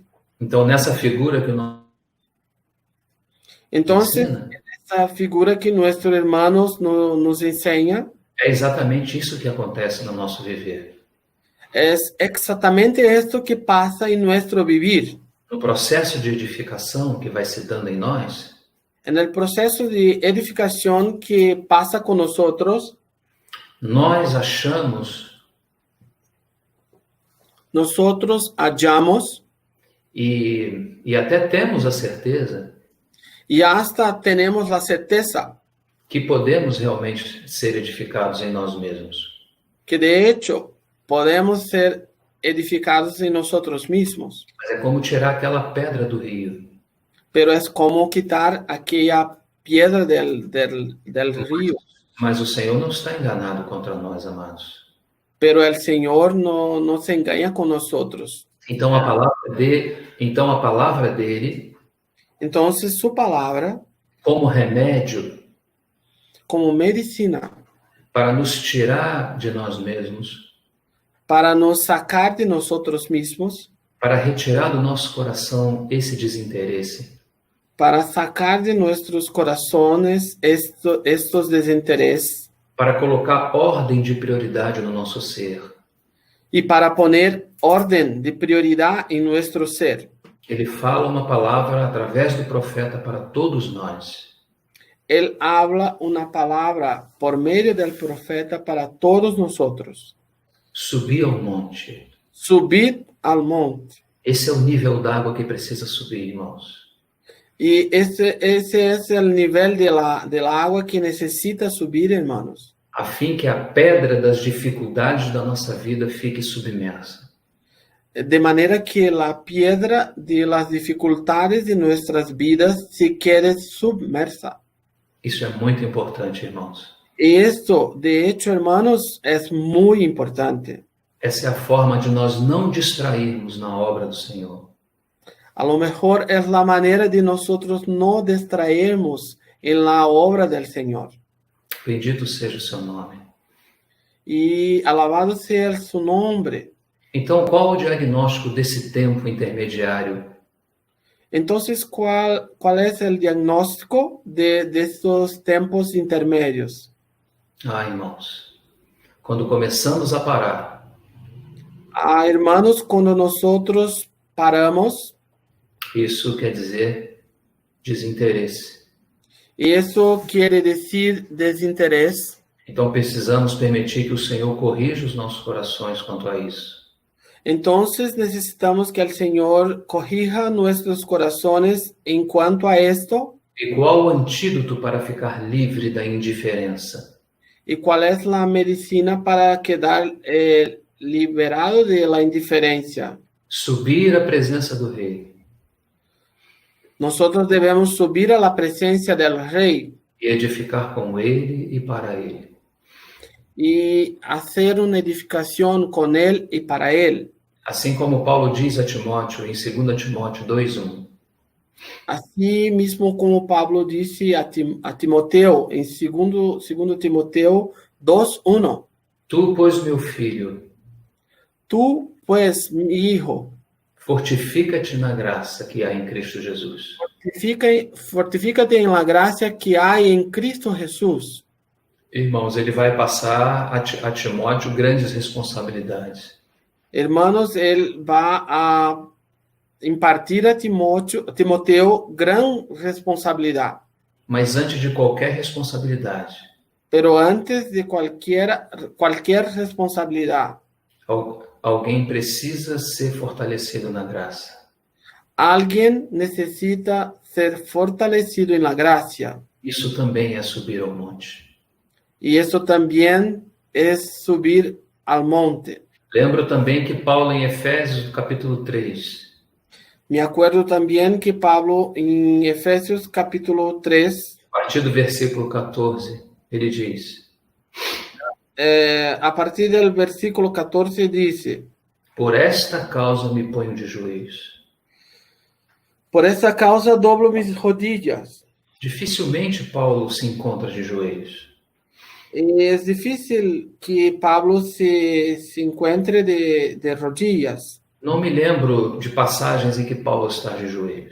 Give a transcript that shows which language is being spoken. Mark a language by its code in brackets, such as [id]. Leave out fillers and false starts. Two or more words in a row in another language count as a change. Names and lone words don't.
[pt] Então, nessa figura que nós [es] Entonces, [pt] ensina, [es] esa figura que nuestros hermanos nos enseña [pt] é exatamente isso que acontece no nosso viver. [es] es exactamente esto que pasa en nuestro vivir. [pt] No processo de edificação que vai se dando em nós, [es] En el proceso de edificación que pasa con nosotros, [pt] nós achamos [es] nosotros hallamos [pt] e até temos a certeza [es] y hasta tenemos la certeza [pt] que podemos realmente ser edificados em nós mesmos. [es] que de hecho podemos ser edificados en nosotros mismos. [pt] Mas é como tirar aquela pedra do rio. [es] Pero es como quitar aquella piedra del río. [pt] Mas o Senhor não está enganado contra nós, amados. [es] Pero el Señor no se engaña con nosotros. [pt] Então a palavra dele, [es] Entonces su palabra, [pt] como remédio [es] como medicina, [pt] para nos tirar de nós mesmos, [es] para nos sacar de nosotros mismos, [pt] para retirar do nosso coração esse desinteresse, [es] para sacar de nuestros corazones estos desintereses [pt] para colocar ordem de prioridade no nosso ser. [es] y para poner orden de prioridad en nuestro ser. [pt] Ele fala uma palavra através do profeta para todos nós. [es] Él habla una palabra por medio del profeta para todos nosotros. [pt] Subir ao monte. [es] Subid al monte. [pt] Esse é o nível d'água que precisa subir, irmãos. [es] Y ese es el nivel de la agua que necesita subir, hermanos. [pt] A fim que a pedra das dificuldades da nossa vida fique submersa. [es] De manera que la piedra de las dificultades de nuestras vidas se quede submersa. [pt] Isso é muito importante, irmãos. [es] Y esto, de hecho, hermanos, es muy importante. [pt] Essa é a forma de nós não distrairmos na obra do Senhor. [es] A lo mejor es la manera de nosotros no distraernos en la obra del Señor. [pt] Bendito seja o seu nome. [es] Y alabado sea su nombre. [pt] Então, qual o diagnóstico desse tempo intermediário? [es] Entonces, ¿cuál es el diagnóstico de estos tiempos intermedios? [pt] Irmãos, quando começamos a parar, [es] Hermanos, cuando nosotros paramos, [pt] isso quer dizer desinteresse. [es] y eso quiere decir desinterés. [pt] Então, precisamos permitir que o Senhor corrija os nossos corações quanto a isso. [es] Entonces necesitamos que el Señor corrija nuestros corazones en cuanto a esto. [pt] E qual o antídoto para ficar livre da indiferença? [es] ¿Y cuál es la medicina para quedar liberado de la indiferencia? [pt] Subir à presença do Rei. [es] Nosotros debemos subir a la presencia del Rey [pt] E edificar com Ele e para Ele. [es] y hacer una edificación con Él y para Él. [pt] Assim como Paulo diz a Timóteo em 2 Timóteo 2:1. Assim mesmo como Pablo disse a Timoteu, em 2 Timoteu 2:1. Tu, pois, meu filho, [es] Tú, pues, mi hijo, [pt] fortifica-te na graça que há em Cristo Jesus. [es] fortifícate en la gracia que hay en Cristo Jesús. [pt] Irmãos, ele vai passar a Timóteo grandes responsabilidades. [es] Hermanos, él va a impartir a Timoteo gran responsabilidad. [pt] Mas antes de qualquer responsabilidade, [es] Pero antes de cualquier responsabilidad, [pt] alguém precisa ser fortalecido na graça. [es] alguien necesita ser fortalecido en la gracia. [pt] Isso também é subir ao monte. [es] Y eso también es subir al monte. [pt] Lembro também que Paulo, em Efésios, capítulo 3, [es] Me acuerdo también que Pablo, en Efesios capítulo 3, [pt] a partir do versículo 14, ele diz: [es] a partir del versículo 14 dice: [pt] Por esta causa me ponho de joelhos. [es] por esta causa doblo mis rodillas. [pt] Dificilmente Paulo se encontra de joelhos. [es] Es difícil que Pablo se encuentre de rodillas. [pt] Não me lembro de passagens em que Paulo está de joelhos.